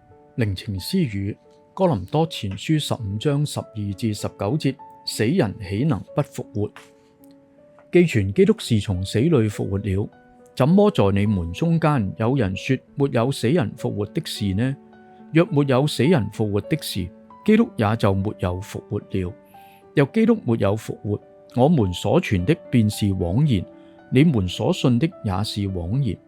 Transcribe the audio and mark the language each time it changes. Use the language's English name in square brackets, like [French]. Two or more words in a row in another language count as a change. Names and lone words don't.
[Chinese] 靈情私語，哥林多前書15章12至19節，死人豈能不復活？既傳基督是從死裏復活了，怎麼在你們中間有人說沒有死人復活的事呢？若沒有死人復活的事，基督也就沒有復活了。若基督沒有復活，我們所傳的便是枉然，你們所信的也是枉然。